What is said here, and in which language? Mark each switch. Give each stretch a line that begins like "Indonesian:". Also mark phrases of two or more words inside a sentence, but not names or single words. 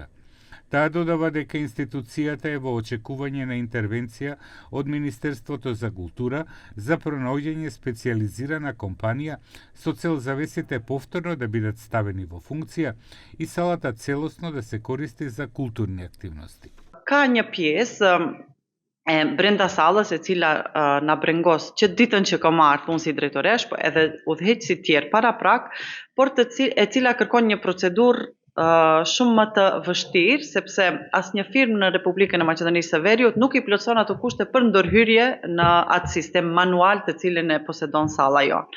Macedonian: Таа додава дека институцијата е во очекување на интервенција од Министерството за култура за пронаоѓање специјализирана компанија со цел завесите повторно да бидат ставени во функција и салата целосно да се користи за културни активности.
Albanian: Ka një pjesë brenda sallës e cila na brengos që ditën që ka marrë punë si drejtoresh, po edhe udhëheqësi tjerë para prak, por e cila kërkon një procedurë shumë më të vështirë, sepse asnjë firmë në Republikën e Maqedonisë së Veriut nuk i plotëson ato kushte për ndërhyrje në atë sistem manual të cilin e posedon salla jonë.